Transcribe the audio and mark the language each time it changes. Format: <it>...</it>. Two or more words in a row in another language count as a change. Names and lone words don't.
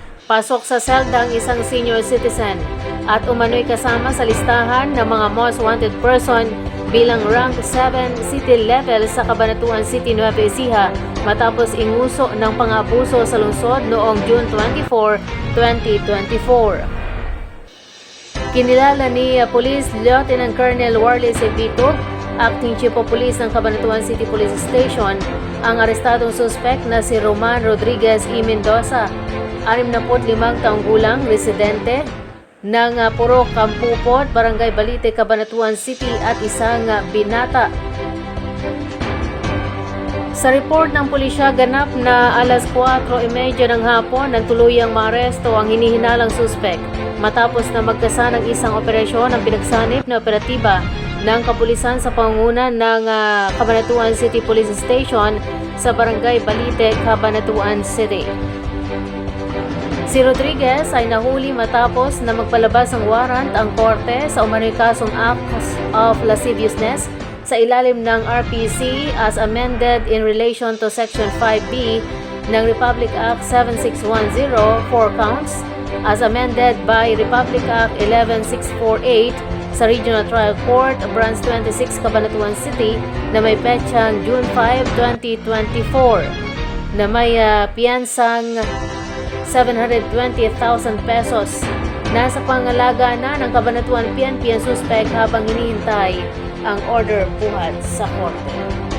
<tl>Pasok sa selda ang isang senior citizen at umano'y kasama sa listahan ng mga</tl> <en>most wanted person</en> <tl>bilang</tl> <en>rank 7 city level</en> <tl>sa Cabanatuan City, Nueva Ecija matapos inguso ng pang-abuso sa lungsod noong June 24, 2024. Kinilala ni Police Lieutenant Colonel Warley Cebito,</tl> <en>Acting Chief of Police</en> <tl>ng Cabanatuan City Police Station, ang arestadong suspect na si Roman Rodriguez E. Mendoza, 65 taong gulang, residente ng Purok Kampupot, Barangay Balite, Cabanatuan City at isang binata. Sa report ng pulisya, ganap na alas 4:30 ng hapon nang tuluyang maaresto ang hinihinalang suspect matapos na magkasa ng isang operasyon ang pinagsanip na operatiba ng kapulisan sa pangunguna ng Cabanatuan City Police Station sa Barangay Balite, Cabanatuan City. Si Rodriguez ay nahuli matapos na magpalabas ng warrant ang korte sa umano'y kasong</tl> <en>acts of lasciviousness</en> <tl>sa ilalim ng RPC</tl> <en>as amended in relation to Section 5B</en> <tl>ng Republic Act 7610, 4 counts,</tl> <en>as amended by</en> <tl>Republic Act 11648 sa Regional Trial Court, Branch 26, Cabanatuan City na may petsang June 5, 2024 na may piyansang 720,000 pesos. Nasa pangalaga na ng Cabanatuan PNP ang suspect habang hinihintay ang order buhat sa korte.</tl>